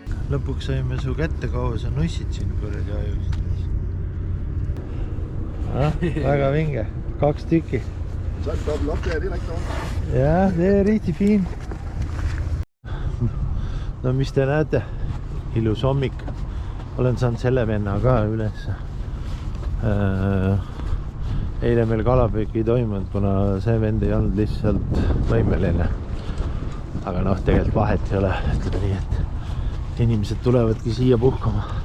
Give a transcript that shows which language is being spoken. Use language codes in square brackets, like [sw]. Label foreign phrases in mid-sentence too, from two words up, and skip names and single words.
[et] Lõpuks saime su kätte, kaua sa nussid siin kuradi ajusid. Väga vinge, 2 tükki. [da] Så er det dobbelt op, det er rigtig ordentligt. Ja, det er rigtig fint. [et] No mis te näete, ilus hommik. Olen saanud selle venna ka üles. Eile meil kalapüüki ei toimunud, kuna see vend ei olnud lihtsalt võimeline. Aga noh, tegelikult vahet ei ole, ütleme nii, et inimesed tulevadki siia puhkama.